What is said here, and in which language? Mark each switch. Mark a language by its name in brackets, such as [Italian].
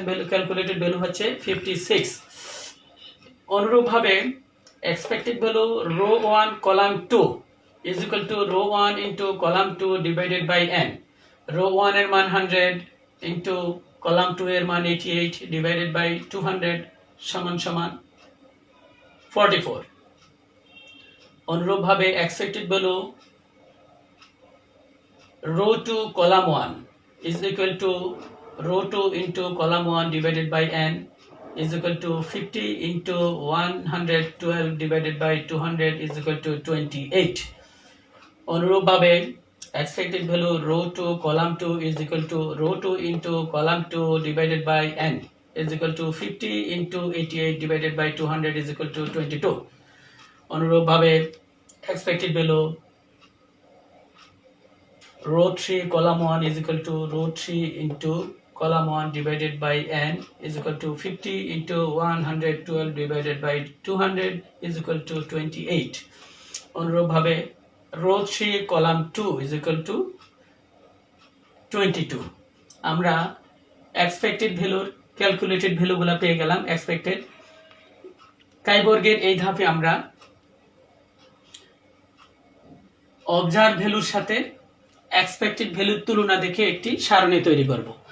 [English] Calculated value হচ্ছে 56। অনুরূপভাবে expected value row 1 column 2 is equal to row 1 into column 2 divided by n। Row 1 এর মান 100 into column 2 এর মান 88 ডিভাইডেড বাই 200 সমান সমান 44। অনুরূপভাবে expected value row 2 column 1 is equal to row 2 into column 1 divided by n is equal to 50 into 112 divided by 200 is equal to 28. অনুরূপভাবে expected value row 2 column 2 is equal to row 2 into column 2 divided by n is equal to 50 into 88 divided by 200 is equal to 22. অনুরূপভাবে expected value row 3 column 1 is equal to row 3 into column 1 divided by n is equal to 50 into 112 divided by 200 is equal to 28. অনুরূপভাবে row 3 column 2 is equal to 22. [Bangla] আমরা expected ভ্যালুর calculated ভ্যালুগুলো পেয়ে গেলাম। Expected কাই বর্গের এই ধাপে আমরা অবজার্ভ ভ্যালুর সাথে এক্সপেক্টেড ভ্যালুর তুলনা দেখে একটি সারণী তৈরি করব।